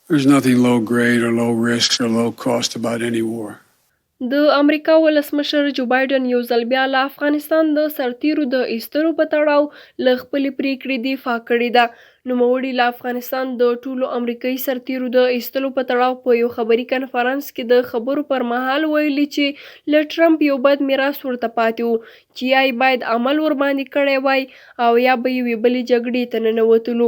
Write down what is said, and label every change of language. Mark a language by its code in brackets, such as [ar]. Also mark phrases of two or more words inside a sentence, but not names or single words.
[en] There's nothing low grade or low risk or low cost about any war. [ps] د امریکا ولسمشر جو بایډن یو ځل بیا له افغانستان د سرتیرو د ایستلو په تړاو له خپلې پریکړې دفاع کړې ده. نوموړي له افغانستان د ټولو امریکایي سرتیرو د ایستلو په تړاو په یو خبري کنفرانس کې د خبرو پر مهال ویلي چې له ټرمپ یو بد میراث ورته پاتې و چې یا باید عمل ورباندې کړی وای او یا به یوې بلې جګړې ته ننوتلو.